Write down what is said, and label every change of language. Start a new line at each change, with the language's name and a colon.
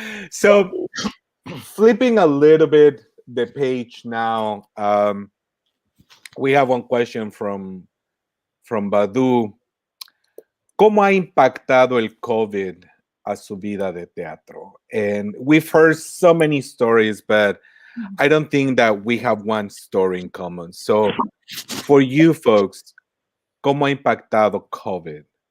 English: So, flipping a little bit the page now, we have one question from Badu.
Spanish: ¿Cómo ha impactado el COVID a su vida de teatro?
English: And we've heard so many stories, but I don't think that we have one story in common. So for you folks, ¿cómo ha impactado COVID?